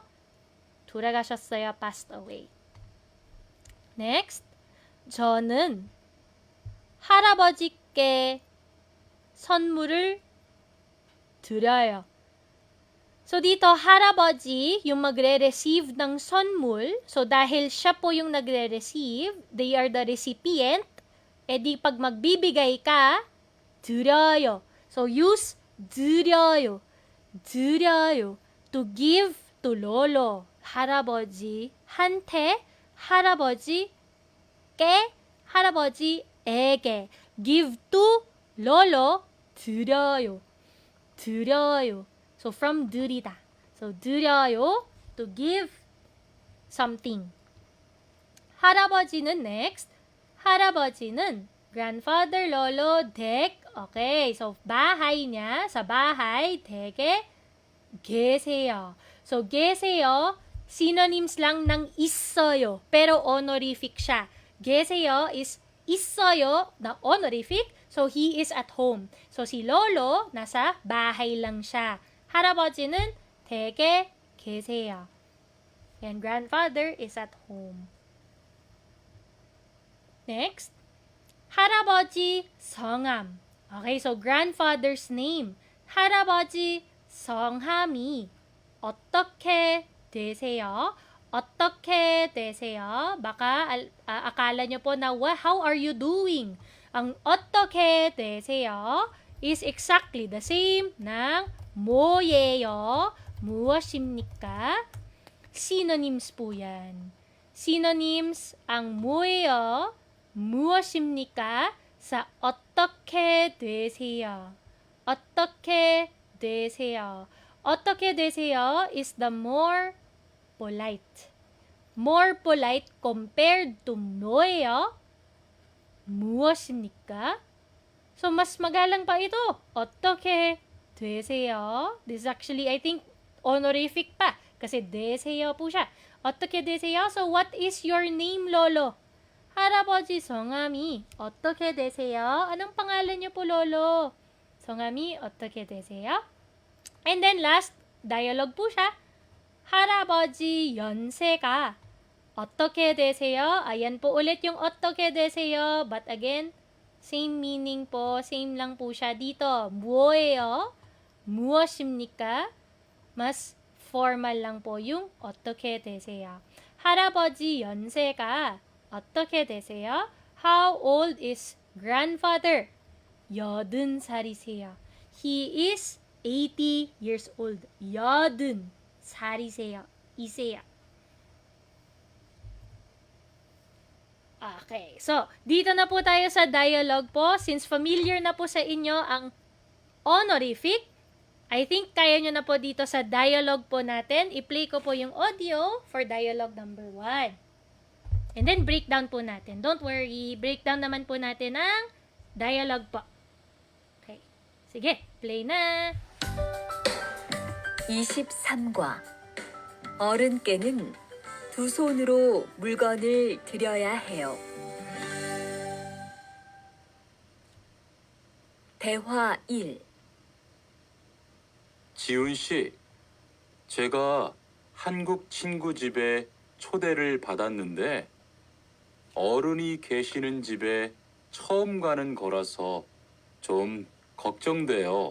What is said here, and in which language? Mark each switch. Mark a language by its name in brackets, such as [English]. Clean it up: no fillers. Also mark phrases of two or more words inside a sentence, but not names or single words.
[Korean] 돌아가셨어요, [English] passed away. Next, [Korean] 저는 할아버지께 선물을 드려요. [Filipino] So, dito, 할아버지, yung magre-receive ng 선물. So, dahil siya po yung nagre-receive, [English] they are the recipient, [Filipino] di pag magbibigay ka, [Korean] 드려요. [English] So, use [Korean] 드려요. 드려요. [English] To give to lolo. [Korean] 할아버지 한테, 할아버지께, 할아버지에게. [English] Give to lolo, [Korean] 드려요. 드려요. [English] So, from 드리다. So, 드려요, to give something. [Korean] 할아버지는 next. 할아버지는 grandfather, [Filipino] lolo, 댁. Okay, so bahay niya, sa bahay, [Korean] 댁에 계세요. So, 계세요, [Filipino] synonyms lang ng 있어요. Pero honorific siya. [English] 계세요 is 있어요 na honorific. So, he is at home. So, [Filipino] si lolo, nasa bahay lang siya. [Korean] 할아버지는 댁에 계세요. [English] And grandfather is at home. Next, [Korean] 할아버지 성함. [English] Okay, so grandfather's name. [Korean] 할아버지 성함이 어떻게 되세요? 어떻게 되세요? [Filipino] baka akala nyo po na, [English] how are you doing? Ang [Korean] 어떻게 되세요 [English] is exactly the same ng 뭐예요? [Korean] 무엇입니까? [Filipino] Synonyms po yan. Synonyms ang [Korean] 뭐예요? 무엇입니까? sa 어떻게 되세요. 어떻게 되세요. 어떻게 되세요 [English] is the more polite. More polite compared to 뭐예요? [Korean] 무엇입니까? [Filipino] So, mas magalang pa ito. [Korean] 어떻게 되세요? [English] This is actually, I think, honorific pa. [Filipino] Kasi 되세요 po siya. [Korean] 어떻게 되세요? [English] So, what is your name, lolo? [Korean] 할아버지 성함이 어떻게 되세요? [Filipino] Anong pangalan niyo po, lolo? [Korean] 성함이 어떻게 되세요? [English] And then last, dialogue [Filipino] po siya. [Korean] 할아버지 연세가 어떻게 되세요? [Filipino] Ayan po ulit yung [Korean] 어떻게 되세요. [English] But again, same meaning po. [Filipino] Same lang po siya dito. [Korean] 뭐예요? 무엇입니까? [Filipino] Mas formal lang po yung [Korean] 어떻게 되세요. 할아버지 연세가 어떻게 되세요? [English] How old is grandfather? 80살이세요. He is 80 years old. [Korean] 80살이세요. 이세요. [English] Okay. [Filipino] So, dito na po tayo sa dialogue po. [English] Since familiar [Filipino] na po sa inyo ang honorific, [English] I think [Filipino] kaya nyo na po dito sa dialogue po natin. I-play ko po yung [English] audio for dialogue number 1. And then, breakdown [Filipino] po natin. [English] Don't worry, breakdown [Filipino] naman po natin ang dialogue po. Okay. Sige, play na! [Korean] 23과 어른께는 두 손으로 물건을 들여야 해요. 대화 1. 지훈 씨, 제가 한국 친구 집에 초대를 받았는데 어른이 계시는 집에 처음 가는 거라서 좀 걱정돼요.